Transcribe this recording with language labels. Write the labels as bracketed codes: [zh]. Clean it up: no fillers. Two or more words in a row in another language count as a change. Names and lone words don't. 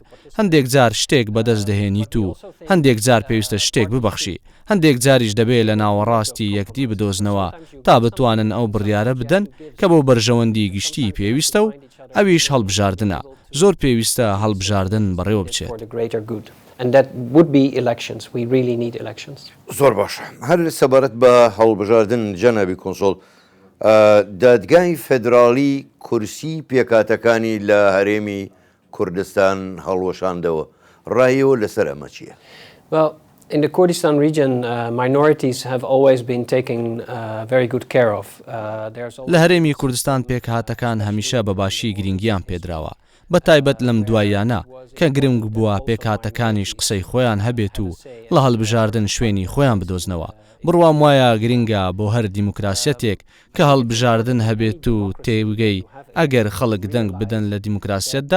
[ckb] هەندێک جار شتێک بەدەست دەهێنیت و هەندێک جار پێویستە شتێک ببەخشی هەندێک جاریش دەبێت لە ناوەڕاستی یەکدی بدۆزنەوە تا بتوانن ئەو بڕیارە بدەن کە بۆ بەرژەوەندی گشتی پێویستە و ئەویش هەڵبژاردنە. زۆر پێویستە هەڵبژاردن بەڕێوە بچێت. [en] And that would be elections. We really need elections. [ckb] زۆر باشە. هەر سەبارەت بە هەڵبژاردن جەنابی کۆنسڵ دادگای فێدراڵی کورسی پێکاتەکانی لە هەرێمی کوردستان هەڵوەشاندەوە ڕایەوە لەسەر ئەمە چییە؟ [en] Well, In the Kurdistan region, minorities have always been taken very good care of. [ckb] لە هەرێمی کوردستان پێکهاتەکان هەمیشە بەباشی گرنگیان پێدراوە بە تایبەت لەم دوایانە کە گرنگ بووە پێکهاتەکانیش قسەی خۆیان هەبێت و لە هەڵبژاردن شوێنی خۆیان بدۆزنەوە بڕوام وایە گرنگە بۆ هەر دیموکراسیەتێک کە هەڵبژاردن هەبێت و تێوگەی ئەگەر خەڵک دەنگ بدەن لە دیموکراسیەتدا